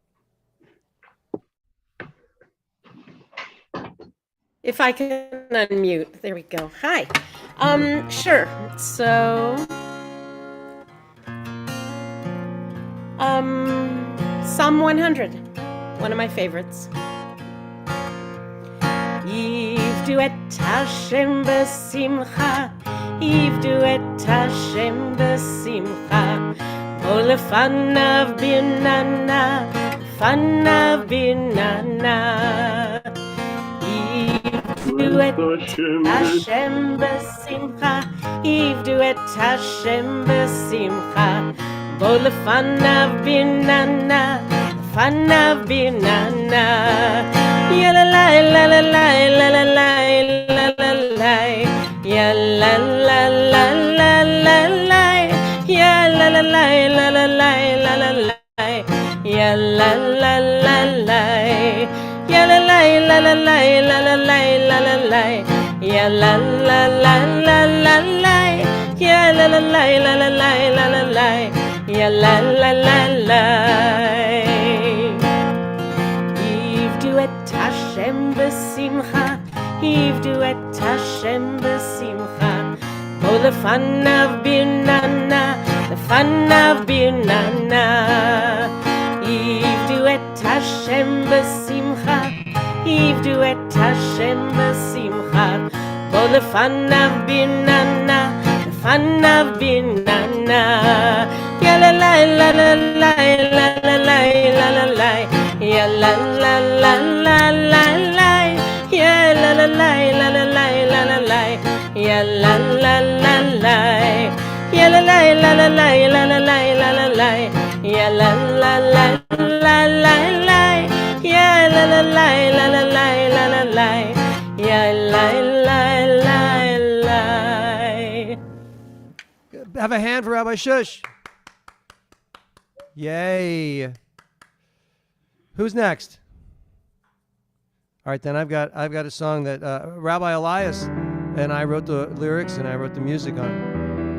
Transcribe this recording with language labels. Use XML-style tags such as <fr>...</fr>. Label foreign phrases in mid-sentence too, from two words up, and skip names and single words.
<en>If I can unmute. There we go. Hi. Sure. So, Psalm 100, one of my favorites.</en> <he>עבדו את השם בשמחה, עבדו את השם בשמחה, בואו לפניו ברננה, לפניו ברננה. עבדו את השם בשמחה, עבדו את השם בשמחה, בואו לפניו ברננה, לפניו ברננה. Ya la la la la la la la la la la la. Ya la la la la la la. Ya la la la la la la la la la. Ya la la la la. Ya la la la la la la la la la la la. Ya la la la la la la. Ya la la la la la la la la la. Ya la la la la. עבדו את השם בשמחה, עבדו את השם בשמחה, בואו לפניו ברננה, לפניו ברננה. עבדו את השם בשמחה, עבדו את השם בשמחה, בואו לפניו ברננה, לפניו ברננה. Ya la la la la la la la la la la. Ya la la la la la la. Ya la la la la la la la la. Ya la la la la. Ya la la la la la la la la la. Ya la la la la la la. Ya la la la la la la la. Ya la la la la.</he> <en>Have a hand for Rabbi Shush. Yay. Who's next? All right, then I've got a song that Rabbi Elias and I wrote the lyrics and I wrote the music on.</en>